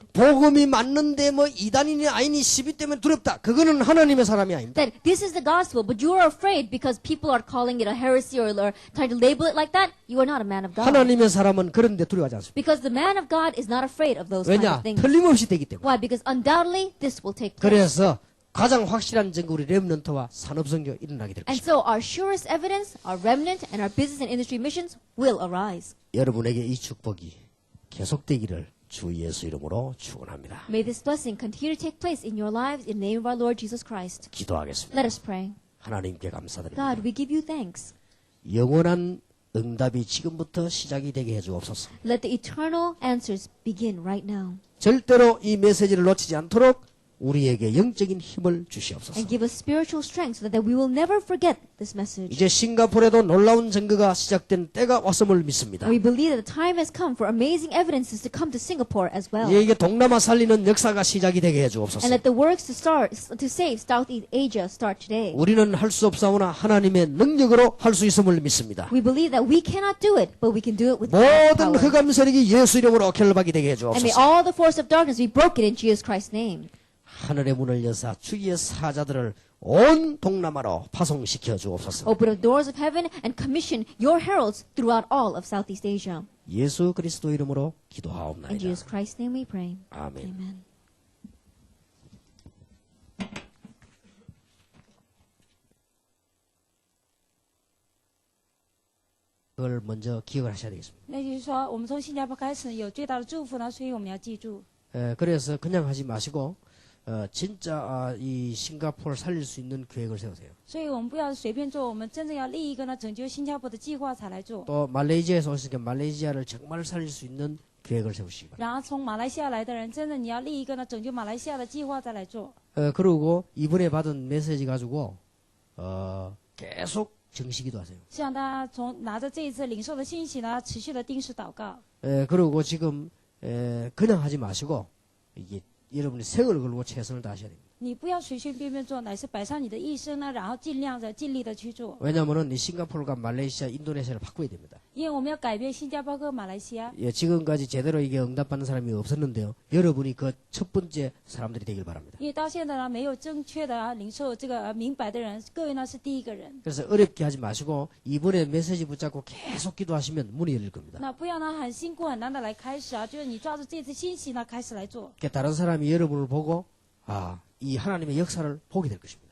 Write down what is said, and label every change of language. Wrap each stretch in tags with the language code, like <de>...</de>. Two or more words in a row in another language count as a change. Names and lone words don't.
<ko>복음이 맞는데 뭐 이단이니 아니니 시비 때문에 두렵다. 그거는 하나님의 사람이 아닙니다.</ko> <en>That this is the gospel, but you are afraid because people are calling it a heresy or trying to label it like that. You are not a man of God.</en> <ko>하나님의 사람은 그런데 두려워하지 않습니다.</ko> <en>Because the man of God is not afraid of those kind</en> <ko>왜냐?</ko> <en>of things.</en> <ko>틀림없이 되기 때문에.</ko> <en>Why? Because undoubtedly this will take place.</en> <ko>그래서 가장 확실한 증거 우리 렘넌트와 산업성교 일어나게 될</ko> <en>And</en> <ko>것입니다.</ko> <en>so our surest evidence, our remnant, and our business and industry missions will arise.</en> <ko>여러분에게 이 축복이 계속되기를 주 예수 이름으로 축원합니다.</ko> <en>May this blessing continue to take place in your lives in the name of our Lord Jesus Christ.</en> <ko>기도하겠습니다.</ko> <en>Let us pray.</en> <ko>하나님께 감사드립니다.</ko> <en>God, we give you thanks.</en> <ko>영원한 응답이 지금부터 시작이 되게 해주옵소서.</ko> <en>Let the eternal answers begin right now.</en> <ko>절대로 이 메시지를 놓치지 않도록 우리에게 영적인 힘을 주시옵소서.</ko> <en>And give us spiritual strength so that we will never forget this message.</en> <ko>이제 싱가포르에도 놀라운 증거가 시작된 때가 왔음을 믿습니다.</ko> <en>And we believe that the time has come for amazing evidences to come to Singapore as well.</en> <ko>이게 동남아 살리는 역사가 시작이 되게</ko> <en>And</en> <ko>해주옵소서.</ko> <en>let the works to save Southeast Asia start today.</en> <ko>우리는 할 수 없사오나 하나님의 능력으로 할 수 있음을 믿습니다.</ko> <en>We believe that we cannot do it, but we can do it with God's</en> <ko>모든</ko> <en>power.</en> <ko>흑암 세력이 예수 이름으로 결박이 되게</ko> <en>And may</en> <ko>해주옵소서.</ko> <en>all the force of darkness be broken in Jesus Christ's name.</en> <ko>하늘의 문을 여사 주의 사자들을 온 동남아로 파송시켜 주옵소서.</ko> <en>Open the doors of heaven and commission your heralds throughout all of Southeast Asia.</en> <ko>예수 그리스도 이름으로</ko> <en>In</en> <ko>기도하옵나이다.</ko> <en>Jesus Christ's name we pray.</en> <ko>아멘.</ko> <en>Amen.</en> <ko>그걸 먼저 기억을 하셔야 되겠습니다.</ko> <zh>那就是说，我们从新加坡开始有最大的祝福呢，所以我们要记住。</zh> <ko>그래서 그냥 하지 마시고 진짜 이 싱가포르를 살릴 수 있는 계획을 세우세요.</ko> <zh>所以我们不要随便做，我们真正要立一个呢拯救新加坡的计划才来做。</zh> <ko>또 말레이시아에서 오시니까 말레이시아를 정말 살릴 수 있는 계획을 세우시기 바랍니다.</ko> <zh>然后从马来西亚来的人，真的你要立一个呢拯救马来西亚的计划再来做。</zh> <ko>그리고 이번에 받은 메시지 가지고 계속 정식기도 하세요.</ko> <zh>希望大家拿着这一次领受的信息呢，持续的定时祷告。</zh> <ko>그리고 지금 그냥 하지 마시고 이게 여러분이 생을 걸고 최선을 다하셔야 됩니다.</ko> <zh>你不要随随便便做，乃是摆上你的一生呢，然后尽力的去做。</zh> <ko>왜냐하면 이 싱가포르가 말레이시아, 인도네시아를 바꿔야 됩니다.</ko> <zh>因为我们要改变新加坡和马来西亚。</zh> <ko>지금까지 제대로 이게 응답받는 사람이 없었는데요. 여러분이 그 첫 번째 사람들이 되길 바랍니다.</ko> <zh>因为到现在呢，没有正确的领受这个明白的人，各位呢是第一个人。</zh> <ko>그래서 어렵게 하지 마시고 이번에 메시지 붙잡고 계속 기도하시면 문이 열릴 겁니다.</ko> <zh>那不要呢很辛苦很难的来开始啊，就是你抓住这次信息呢开始来做。</zh> <ko>그러니까 다른 사람이 여러분을 보고 이 하나님의 역사를 보게 될 것입니다.</ko>